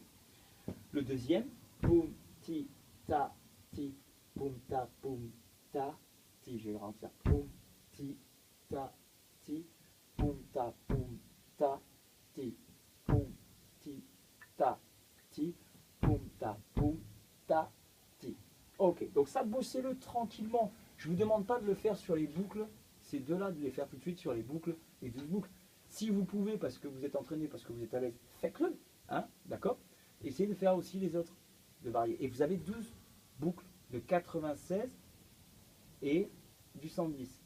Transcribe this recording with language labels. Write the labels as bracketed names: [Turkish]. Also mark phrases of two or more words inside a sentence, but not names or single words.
[French] Le deuxième, poum, ti, ta, ti, poum, ta, ti, je vais le ralentir, poum, ti, ta, ti, poum, ta, ti, poum, ti, ta, ti, poum, ta, ti. Ok, donc ça, bossez-le tranquillement. Je ne vous demande pas de le faire sur les boucles, ces deux-là, de les faire tout de suite sur les boucles, les 12 boucles. Si vous pouvez, parce que vous êtes entraîné, parce que vous êtes à l'aise, faites-le, hein, d'accord? Essayez de faire aussi les autres, de varier. Et vous avez 12 boucles de 96 et du 110.